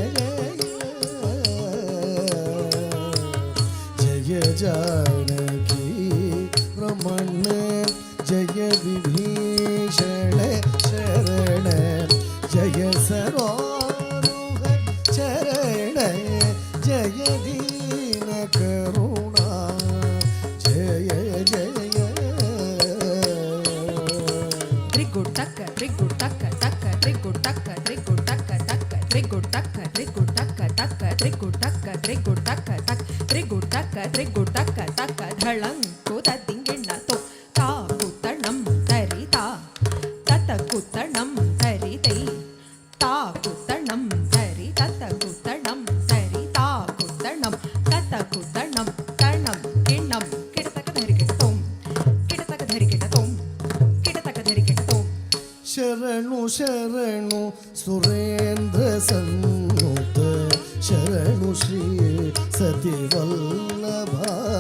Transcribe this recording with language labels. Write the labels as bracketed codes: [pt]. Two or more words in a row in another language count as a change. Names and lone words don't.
[sa] जय जानकी रमण जय विभीषण शरण जय सरोह चरण जय दीन करुणा जय जय Trigutaka, trigutaka, taka, trigutaka, trigutaka, taka, trigutaka, trigutaka, taka, trigutaka, trigutaka, taka, trigutaka, trigutaka, taka, dhalanku tadinginnato, ta kutanam tarita, tata kutanam taritai, ta kutanam tari, tata kutanam tari, ta kutanam, tata kutanam, tanam, kinnam, kidataka dharikitatom, kidataka dharikitatom, kidataka dharikitatom. [kn] ಶರಣು ಶರಣು ಸುರೇಂದ್ರ ಸನ್ನುತ ಶರಣು ಶ್ರೀ ಸತಿ ವಲ್ಲಭಾ